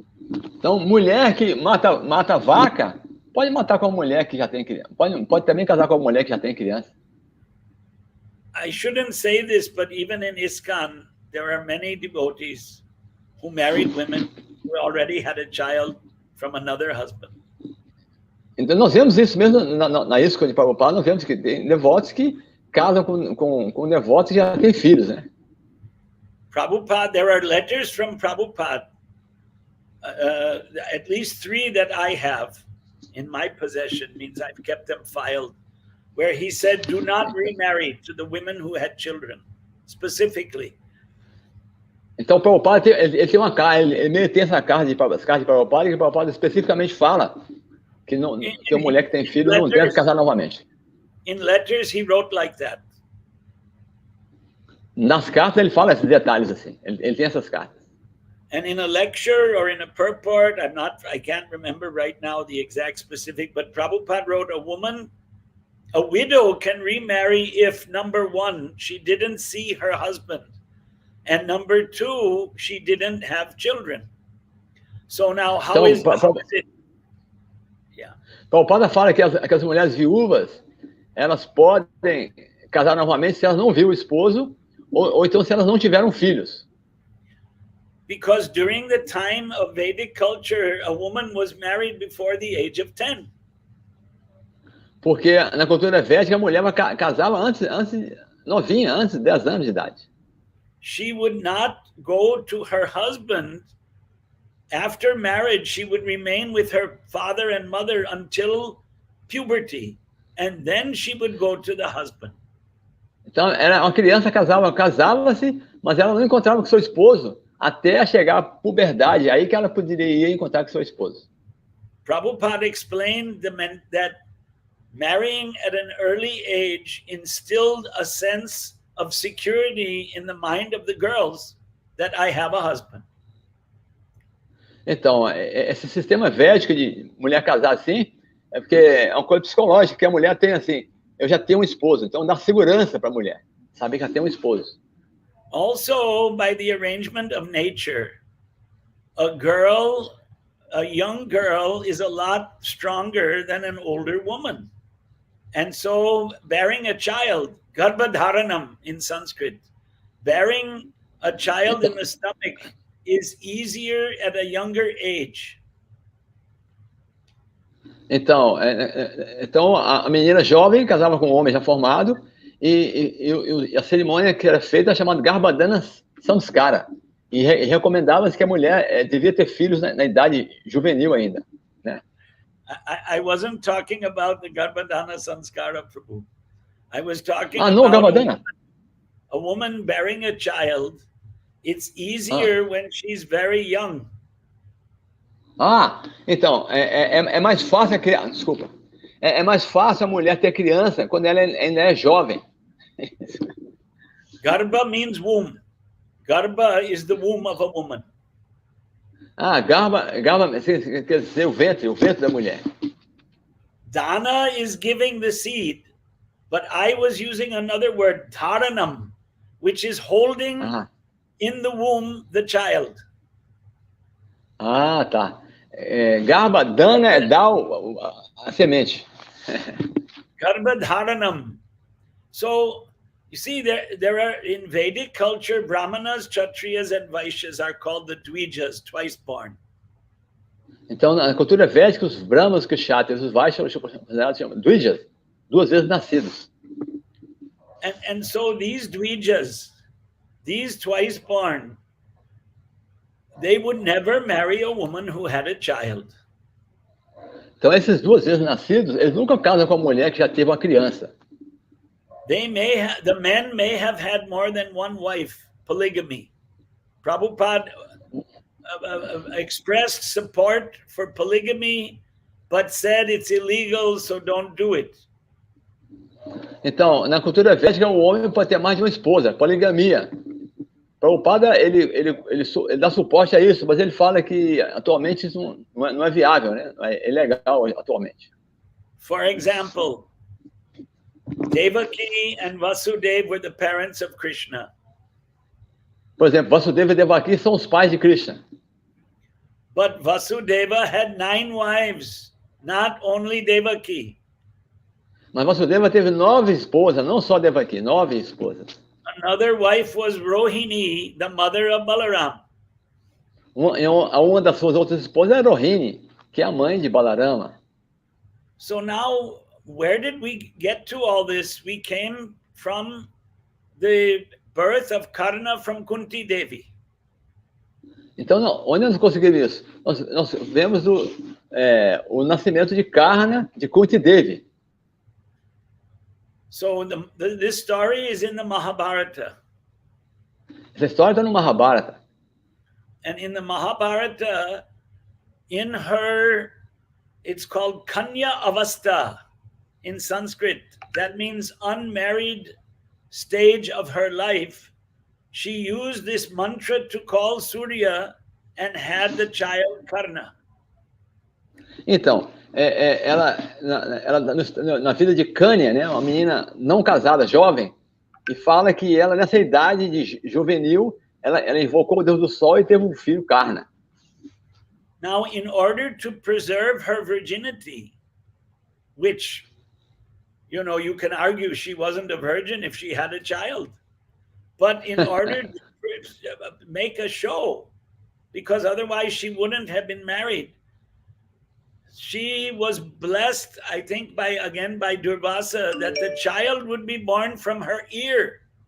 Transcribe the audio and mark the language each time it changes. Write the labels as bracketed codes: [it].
[pt] Então, mulher que mata a vaca, pode matar com uma mulher que já tem criança. Pode também casar com uma mulher que já tem criança. [en] I shouldn't say this, but even in ISKCON, there are many devotees who married women who already had a child from another husband. [pt] Então, nós vemos isso mesmo na ISKCON de Prabhupada, nós vemos que tem devotos que casam com devotos que já têm filhos, né? [en] Prabhupada, there are letters from Prabhupada, at least 3 that I have in my possession, means I've kept them filed, where he said, do not remarry to the women who had children, specifically. [pt] Então, o Prabhupada, ele tem uma carta, ele tem essa carta de Prabhupada, que o Prabhupada especificamente fala que a mulher que tem filho não deve casar novamente. [en] In letters, he wrote like that. [pt] Nas cartas, ele fala esses detalhes assim. Ele tem essas cartas. [en] And in a lecture or in a purport, I can't remember right now the exact specific, but Prabhupada wrote a widow can remarry if, number 1, she didn't see her husband, and number 2, she didn't have children. So now, how is it? Yeah. [pt] Prabhupada fala que as mulheres viúvas, elas podem casar novamente se elas não viram o esposo, ou então se elas não tiveram filhos. [en] Because during the time of Vedic culture, a woman was married before the age of 10. [pt] Porque na cultura védica, a mulher casava novinha, antes de 10 anos de idade. [en] She would not go to her husband. After marriage, she would remain with her father and mother until puberty, and then she would go to the husband. [pt] Então, era uma criança, casava-se, mas ela não encontrava com seu esposo até chegar à puberdade, aí que ela poderia encontrar com seu esposo. [en] Prabhupada explained that marrying at an early age instilled a sense of security in the mind of the girls that I have a husband. [pt] Então, esse sistema védico de mulher casar assim, é porque é uma coisa psicológica, que a mulher tem assim, eu já tenho um esposo, então dá segurança para a mulher, saber que já tem um esposo. [en] Also, by the arrangement of nature, a young girl is a lot stronger than an older woman. And so bearing a child, garbhadharanam in Sanskrit, bearing a child in the stomach is easier at a younger age. [pt] Então, a menina jovem casava com um homem já formado, e a cerimônia que era feita era chamada Garbhadana Samskara. E recomendava-se que a mulher devia ter filhos na idade juvenil ainda, né? [en] I wasn't talking about the Garbhadana Samskara, Prabhu. I was talking about a woman bearing a child. It's easier when she's very young. [pt] Então, é mais fácil a criança, desculpa. É mais fácil a mulher ter criança quando ela ainda é jovem. [en] Garbha means womb. Garbha is the womb of a woman. [pt] Garbha quer dizer o ventre da mulher. [en] Dana is giving the seed. But I was using another word, dharanam, which is holding in the womb the child. [pt] Ah, tá. Garba, dana é dar a semente. [sa] Garbha dharanam. [en] So, you see, there are, in Vedic culture, Brahmanas, Kshatriyas, and Vaishyas are called the Dvijas, twice born. [pt] Então, na cultura védica, os Brahmas, os Kshatriyas, os Vaishyas chamam Dvijas, duas vezes nascidos. [en] And so these Dvijas, these twice born, they would never marry a woman who had a child. [pt] Então, esses duas vezes nascidos, eles nunca casam com a mulher que já teve uma criança. [en] The men may have had more than one wife, polygamy. Prabhupada expressed support for polygamy, but said it's illegal, so don't do it. [pt] Então, na cultura védica, o homem pode ter mais de uma esposa, poligamia. Prabhupada, ele dá suporte a isso, mas ele fala que atualmente isso não é viável, né? É ilegal atualmente. [en] For example, Devaki and Vasudeva were the parents of Krishna. [pt] Por exemplo, Vasudeva e Devaki são os pais de Krishna. [en] But Vasudeva had 9 wives, not only Devaki. [pt] Mas Vasudeva teve 9 esposas, não só Devaki, 9 esposas. [en] Another wife was Rohini, the mother of Balaram. [pt] Uma das suas outras esposas é Rohini, que é a mãe de Balarama. [en] So now, where did we get to all this? We came from the birth of Karna from Kunti Devi. [pt] Então, onde nós conseguimos isso? Nós vemos o nascimento de Karna, de Kunti Devi. [en] So this story is in the Mahabharata. [pt] Essa história está no Mahabharata. [en] And in the Mahabharata, in her, it's called Kanya Avastha in Sanskrit. That means unmarried stage of her life. She used this mantra to call Surya and had the child Karna. [pt] Então, ela na vida de Kanya, né, uma menina não casada, jovem, e fala que ela, nessa idade de juvenil, ela invocou o Deus do Sol e teve um filho, Karna. [en] Now, in order to preserve her virginity, which, you know, you can argue she wasn't a virgin if she had a child, but in order to make a show, because otherwise she wouldn't have been married, she was blessed, I think, by Durvasa, that the child would be born from her ear.